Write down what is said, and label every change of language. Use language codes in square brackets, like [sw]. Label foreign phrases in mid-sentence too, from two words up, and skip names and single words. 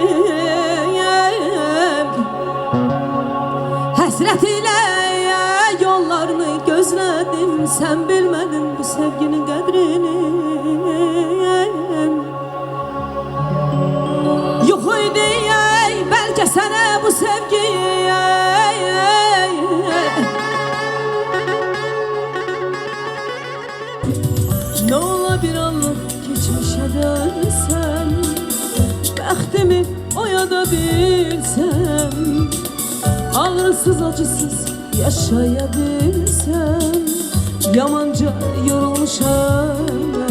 [az] Həsrət ilə yollarını gözlədim. Sən bilmədin bu sevginin qədrini. Yox idi bəlkə sənə bu sevgi. [tr] Ne ola bir anlık geçmişe dönsem, bəxtimi oyada bilsem, ağrısız acısız yaşayabilsem, yamanca yorulmuşam ben.